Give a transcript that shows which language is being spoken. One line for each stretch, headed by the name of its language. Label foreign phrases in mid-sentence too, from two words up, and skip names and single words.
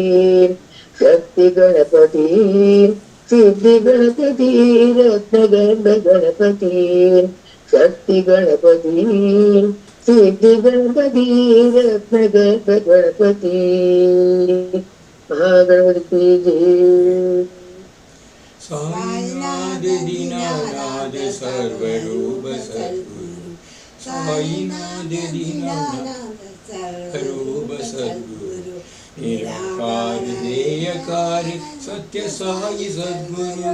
Tamil: சக்தி கணபதி சித்தி கணபதி ரத்னகர்ப கணபதி. சக்தி கணபதி சித்தி கணபதி ரத்னகர்ப கணபதி. மகாகணபதி ஜெய்.
Hindi: साईनाथ दीनानाथ सर्वरूप सद्गुरु. साईनाथ दीनानाथ सर्वरूप सद्गुरु. निराकार देयकार सत्य साई सद्गुरु.